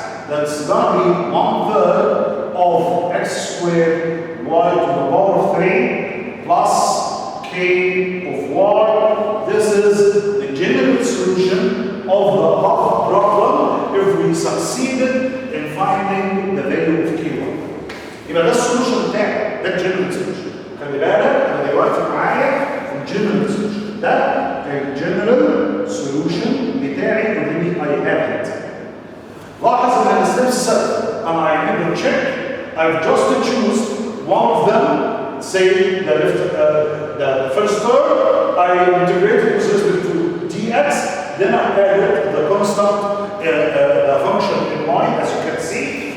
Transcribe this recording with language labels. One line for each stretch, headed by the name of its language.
English: That's going to be 1/3 of x squared y to the power 3 plus k of y. This is the general solution of the problem if we succeeded in finding the value of ky.
Arabic: يبقى ده السولوشن بتاعي، ده الجنرال سولوشن. خلي بالك انا دلوقتي معايا الجنرال سولوشن، ده الجنرال سولوشن بتاعي
English: already I have it.
Arabic: لاحظ ان الستبس 7 انا هعمل تشيك.
English: I've just to choose one of them. Say the first term, I integrated with respect to dx, then I added the constant function in y, as you can see.